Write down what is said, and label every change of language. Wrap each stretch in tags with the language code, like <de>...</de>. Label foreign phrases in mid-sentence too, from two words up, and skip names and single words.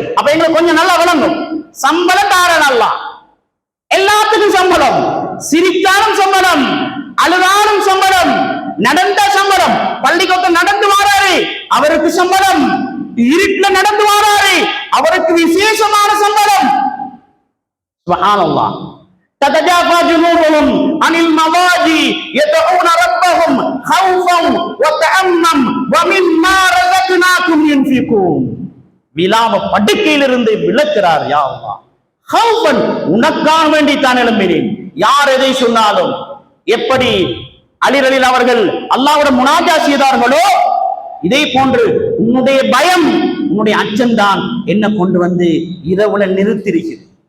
<ta>அப்ப எங்களுக்கு கொஞ்சம் நல்லா விளங்கும். சம்பளம் தாரன் அல்லாஹ், எல்லாத்துக்கும் சம்பளம். சிரித்தாலும் சம்பளம், அழுதாலும் சம்பளம், நடந்த சம்பளம். பள்ளிக்கூடம் நடந்து வாராரு, அவருக்கு சம்பளம். இருட்டுல நடந்து வாராரு, அவருக்கு விசேஷமான சம்பளம். சுப்ஹானல்லாஹ்.</ta> <ar>تتجافى جنوبهم عن المضاجع يدعون ربهم خوفا وطمعا ومما رزقناكم ينفقون.</ar> <ta>விலாவ படுக்கையிலிருந்து விளக்குறார். யா அல்லாஹ், ஹௌஃபன், உனக்காக வேண்டி தான் எழும்பினேன். யார் எதை சொன்னாலும், எப்படி அலிரலில் அவர்கள் அல்லாஹ்வோட முனாஜா செய்தார்களோ, இதே போன்று உன்னுடைய பயம், உன்னுடைய அச்சம்தான் என்ன கொண்டு வந்து இரவுல நிறுத்திருக்கிறது.</ta>